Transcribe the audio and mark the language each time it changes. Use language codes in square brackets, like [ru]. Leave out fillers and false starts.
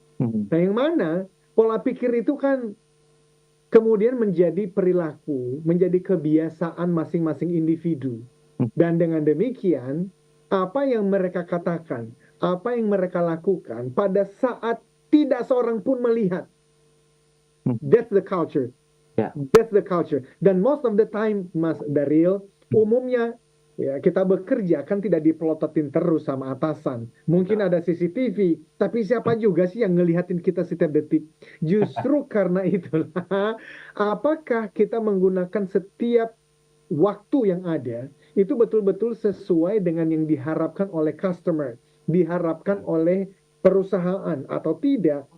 [id] Nah, yang mana pola pikir itu kan kemudian menjadi perilaku, menjadi kebiasaan masing-masing individu. Dan dengan demikian, apa yang mereka katakan, apa yang mereka lakukan pada saat tidak seorang pun melihat. [en] That's the culture. Yeah. That's the culture. Dan most of the time, Mas Daryl, umumnya [id] Ya, kita bekerja kan tidak dipelototin terus sama atasan. Mungkin ada CCTV, tapi siapa juga sih yang ngelihatin kita setiap detik? Justru karena itulah, apakah kita menggunakan setiap waktu yang ada itu betul-betul sesuai dengan yang diharapkan oleh customer, diharapkan oleh perusahaan atau tidak?